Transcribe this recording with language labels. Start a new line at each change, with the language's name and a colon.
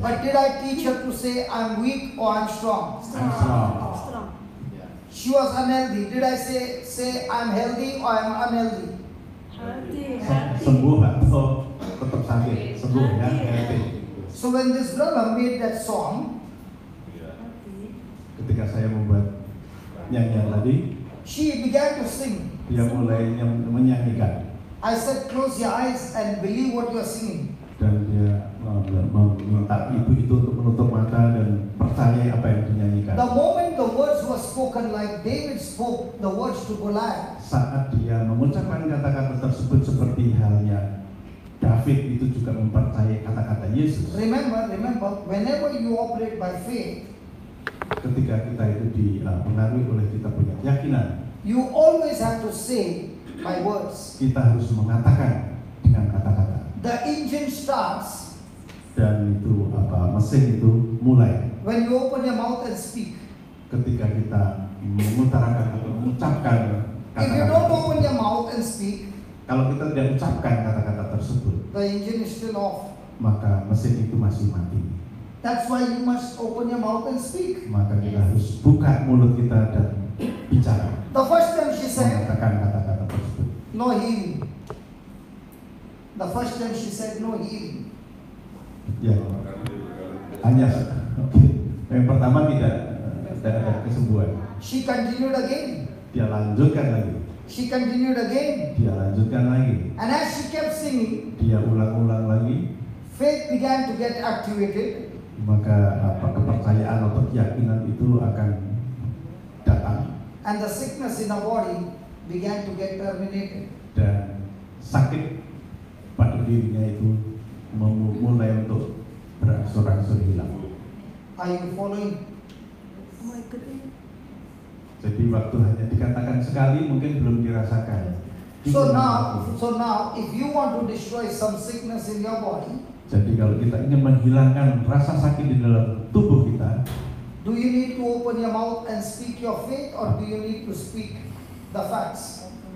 English: But did I teach her to say, I'm weak or I'm strong? I'm strong. Strong. She was unhealthy. Did I say I'm healthy or I'm unhealthy? Healthy.
Indonesian: Sembuh atau tetap sakit? Sembuh ya, healthy.
English: So when this brother made that song,
Indonesian: Ketika saya membuat nyanyian tadi,
English: she began to sing.
Indonesian: dia mulai menyanyikan
English: I said, close your eyes and believe what you're singing.
Indonesian: dan dia meminta ibu itu untuk menutup mata dan percaya apa yang dinyanyikan.
English: The moment the words were spoken like David spoke the words to Goliath,
Indonesian: Saat dia mengucapkan kata-kata tersebut seperti halnya David itu juga mempercayai kata-kata Yesus.
English: remember, whenever you operate by faith,
Indonesian: Ketika kita itu dipengaruhi oleh kita punya keyakinan,
English: you always have to say by words.
Indonesian: kita harus mengatakan dengan kata-kata.
English: The engine starts
Indonesian: Dan itu mesin itu mulai
English: when you open your mouth and speak.
Indonesian: ketika kita mengutarakan atau mengucapkan
English: If you don't open your mouth and speak,
Indonesian: Kalau kita tidak ucapkan kata-kata tersebut,
English: the engine is still off.
Indonesian: maka mesin itu masih mati.
English: That's why you must open your mouth and speak.
Indonesian: Maka kita harus buka mulut kita dan bicara,
English: The first time she said,
Indonesian: mengatakan kata-kata tersebut.
English: no healing. The first time she said, no healing.
Indonesian: Ya, hanya yang pertama tidak ada kesembuhan.
English: She continued again.
Indonesian: Dia lanjutkan lagi,
English: She continued again.
Indonesian: dia lanjutkan lagi,
English: And as she kept singing,
Indonesian: dia ulang-ulang lagi.
English: faith began to get activated.
Indonesian: Maka kepercayaan atau keyakinan itu akan datang
English: And the sickness in the body began to get terminated.
Indonesian: dan sakit pada dirinya itu mulai untuk berangsur-angsur hilang.
English: Are you following?
Indonesian: Jadi waktu hanya dikatakan sekali mungkin belum dirasakan.
English: So now, if you want to destroy some sickness in your body,
Indonesian: Jadi kalau kita ingin menghilangkan rasa sakit di dalam tubuh kita,
English: do you need to open your mouth and speak your faith, or do you need to speak the facts?